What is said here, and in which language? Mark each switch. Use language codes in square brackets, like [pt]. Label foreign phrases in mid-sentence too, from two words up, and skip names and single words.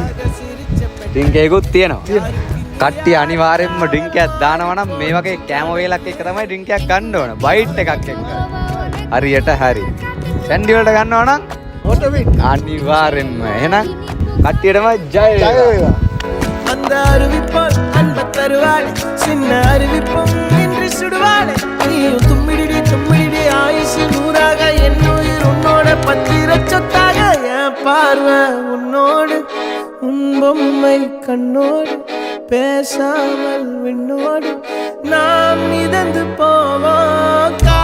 [si] ඩ්‍රින්ක් එකකුත් තියෙනවා. කට්ටිය අනිවාර්යෙන්ම ඩ්‍රින්ක් එකක් දානවා නම් මේ වගේ කැම වේලක් එක තමයි ඩ්‍රින්ක් එකක් ගන්න ඕන. බයිට් එකක් එක්ක. හරියට හරි. සැන්ඩි වලට ගන්නවා නම් ඕටෝමැටික් අනිවාර්යෙන්ම. එහෙනම් කට්ටියටම ජය වේවා. [ta] அந்த அறிவிப்போல் அன்ப தருவாள், சின்ன அறிவிப்பும் இன்றி சுடுவாள். நீயும் தும்மிடி தும்மிடி ஆயுசு நூறாக, என் உயிர் உன்னோட பத்திர சொத்தாக. என் பார்வை உன்னோடு, உன் பொம்மை கண்ணோடு, பேசாமல் விண்ணோடு நாம் மிதந்து போவோம்.